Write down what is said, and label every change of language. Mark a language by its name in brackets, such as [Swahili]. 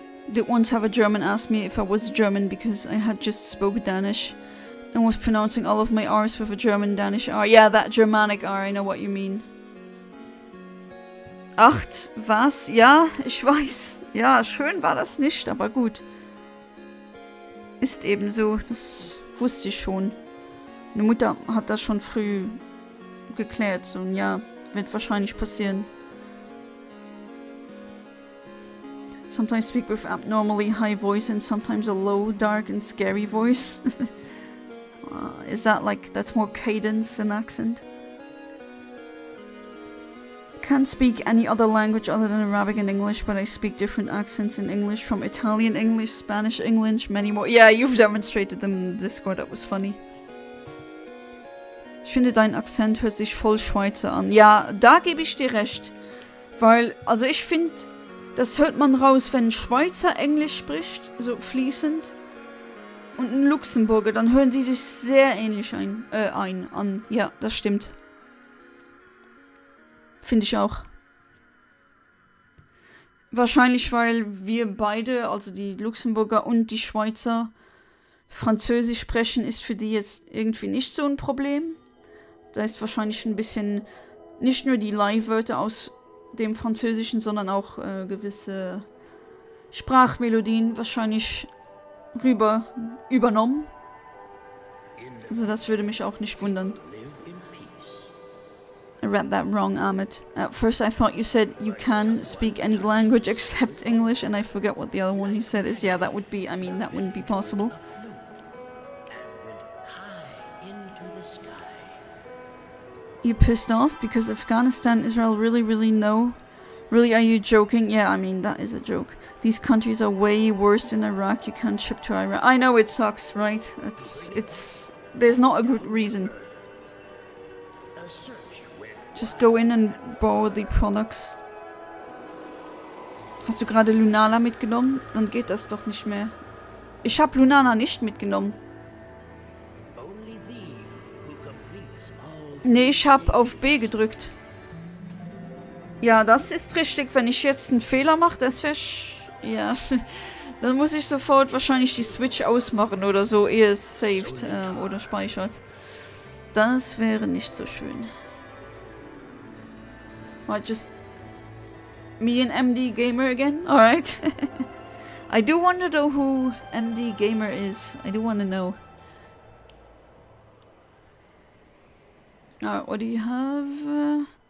[English] Did once have a German ask me if I was German because I had just spoke Danish and was pronouncing all of my R's with a German Danish R. Yeah, that Germanic R, I know what you mean. [German] 8, was? Ja, ich weiß. Ja, schön war das nicht, aber gut. Ist eben so, das wusste ich schon. Meine Mutter hat das schon früh geklärt, so, ja, wird wahrscheinlich passieren. [English] Sometimes speak with abnormally high voice and sometimes a low, dark and scary voice. Is that like, that's more cadence than accent? Can't speak any other language other than Arabic and English, but I speak different accents in English, from Italian English, Spanish English, many more. Yeah, you've demonstrated them in Discord, that was funny. [German] Ich finde, dein Akzent hört sich voll Schweizer an. Ja, da gebe ich dir recht. Weil, also ich finde, das hört man raus, wenn ein Schweizer Englisch spricht, so fließend, und ein Luxemburger, dann hören sie sich sehr ähnlich an. Ja, das stimmt. Finde ich auch. Wahrscheinlich, weil wir beide, also die Luxemburger und die Schweizer, Französisch sprechen, ist für die jetzt irgendwie nicht so ein Problem. Da ist wahrscheinlich ein bisschen, nicht nur die Leihwörter aus dem Französischen, sondern auch gewisse Sprachmelodien wahrscheinlich übernommen. Also das würde mich auch nicht wundern. [English] I read that wrong, Ahmed. At first I thought you said you can speak any language except English, and I forget what the other one you said is. Yeah, that would be, I mean, that wouldn't be possible. You pissed off because Afghanistan, Israel, really no? Really, are you joking? Yeah, I mean, that is a joke. These countries are way worse than Iraq. You can't ship to Iraq. I know it sucks, right? There's not a good reason. Just go in and borrow the products. [German] Hast du gerade Lunala mitgenommen? Dann geht das doch nicht mehr. Ich habe Lunala nicht mitgenommen. Nee, ich habe auf B gedrückt. Ja, das ist richtig. Wenn ich jetzt einen Fehler mache, das wäre... Ja, dann muss ich sofort wahrscheinlich die Switch ausmachen oder so, ehe es saved oder speichert. Das wäre nicht so schön. [English] What, just me and MD Gamer again? Alright. I do want to know who MD Gamer is. I do want to know. Alright, what do you have?